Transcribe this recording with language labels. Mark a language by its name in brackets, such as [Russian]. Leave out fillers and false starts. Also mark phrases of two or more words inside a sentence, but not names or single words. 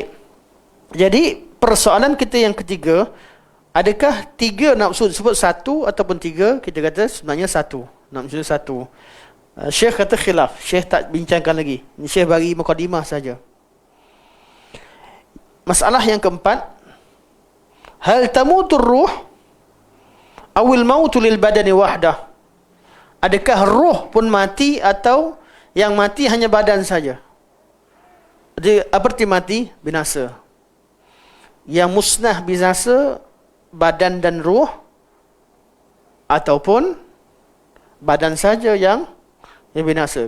[Malay] Jadi persoalan kita yang ketiga, adakah tiga nafsu disebut satu ataupun tiga? Kita kata sebenarnya satu. Nafsu satu. Syekh kata khilaf. Syekh tak bincangkan lagi. Ini Syekh bagi mukadimah saja. Masalah yang keempat, [Arabic] hal tamutur ruh awil mautu lil badani wahdah? [Malay] Adakah roh pun mati atau yang mati hanya badan saja? Jadi apa arti mati? Binasa. Yang musnah binasa badan dan roh, ataupun badan saja yang binasa.